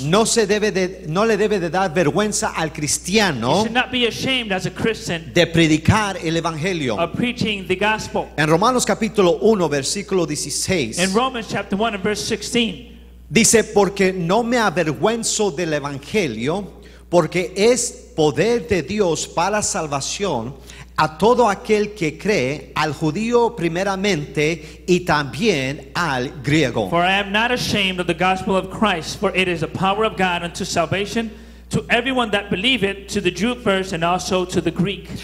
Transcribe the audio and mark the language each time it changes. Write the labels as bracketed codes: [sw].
[es] No le debe de dar vergüenza al [en] You [es] cristiano [en] should not be ashamed as a Christian [es] de predicar el evangelio. [en] of preaching the gospel. [es] En Romanos capítulo 1 versículo 16 [en] In Romans chapter 1 and verse 16, [es] dice, porque no me avergüenzo del evangelio, porque es poder de Dios para salvación a todo aquel que cree, al judío primeramente y también al griego. [en] for I am not ashamed of the gospel of Christ, for it is the power of God unto salvation to everyone that believeth, to the Jew first and also to the Greek.